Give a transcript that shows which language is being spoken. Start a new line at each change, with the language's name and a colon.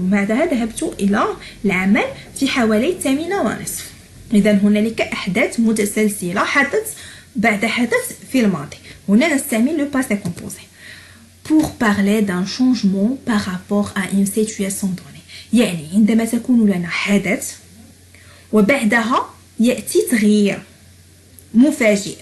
Arabic: وبعدها ذهبت إلى العمل في حوالي 8:30. إذا هنالك أحداث متسلسلة حدث بعد حدث في الماضي. هنا نستعمل
French: le passé composé pour parler d'un changement par rapport à une situation donnée.
Arabic: يعني عندما تكون لنا حدث وبعدها يأتي تغيير مفاجئ.